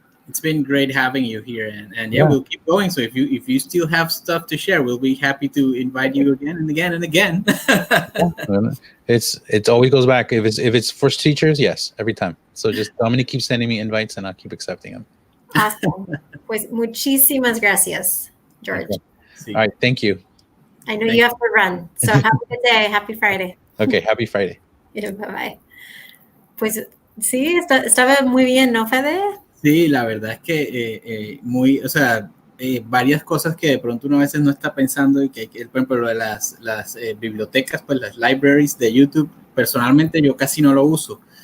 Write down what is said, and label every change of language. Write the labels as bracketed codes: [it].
[en] it's been great having you here, and yeah, we'll keep going. So if you still have stuff to share, we'll be happy to invite you again and again and again. It always goes back. If it's for teachers, yes, every time. So just Dominic keeps sending me invites, and I'll keep accepting them. Awesome. [es] Pues muchísimas gracias, George. [en] Okay. All right, thank you. I know you have to run, so have a good day. Happy Friday. Okay, happy Friday. Bye bye. [es] Pues sí, estaba muy bien, ¿no, Fede? Sí, la verdad es que varias cosas que de pronto uno a veces no está pensando y que hay que, por ejemplo, lo de las bibliotecas, pues las libraries de YouTube, personalmente yo casi no lo uso.